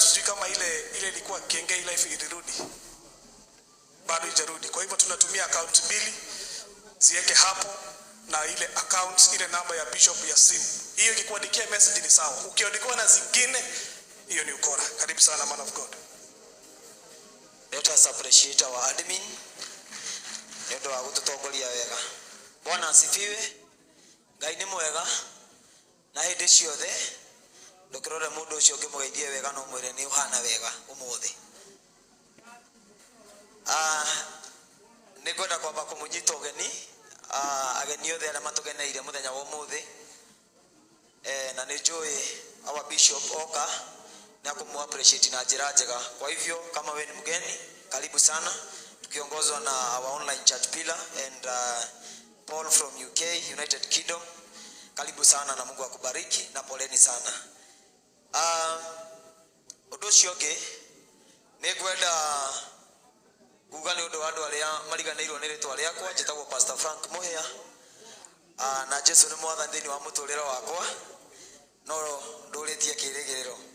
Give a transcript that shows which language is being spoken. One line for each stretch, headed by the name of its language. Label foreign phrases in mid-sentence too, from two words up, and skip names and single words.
Swahili: Sijui kama ile ilikuwa Kengei Life ilirudi. Bado haijarudi. Kwa hivyo tunatumia account 2 ziweke hapo, na ile account ile namba ya Bishop ya simu. Hiyo ikikuandikia message ni sawa. Ukiandikiwa na zingine, hiyo ni ukora. Karibu sana
English: man of God. Let us appreciate our admin.
Kikuyu: Ndio wa gututongoria wega.
Swahili: Bwana asifiwe.
Kikuyu: Ngai ni mwega. Na hindi ciothe ndukirore mundu ucio ngimugeithie wega no mwire ni uhana wega umuthi. Nigwenda kwamba kumunyita ugeni ageni othe arĩa matũgeneire mũthenya wa ũmũthĩ, na nĩ njũĩ
English: our bishop
Kikuyu: oka na kumu appreciate na njĩra njega.
Swahili: Kwa hivyo kama wewe ni mgeni, karibu sana, tukiongozwa na
English: our online church pillar and Paul from UK, United Kingdom.
Swahili: Karibu sana na Mungu akubariki na poleni sana.
Kikuyu: Ũndũ ũcio ũngĩ nĩ ngwenda kuga nĩ ũndũ wa andũ arĩa mariganĩirwo nĩ rĩtwa rĩakwa. Njĩtagwo Pastor Frank Mũhĩa, na Jesũ nĩ mwathani thĩinĩ wa mũtũũrĩre wakwa, no ndũrĩtie kĩĩrĩgĩrĩro.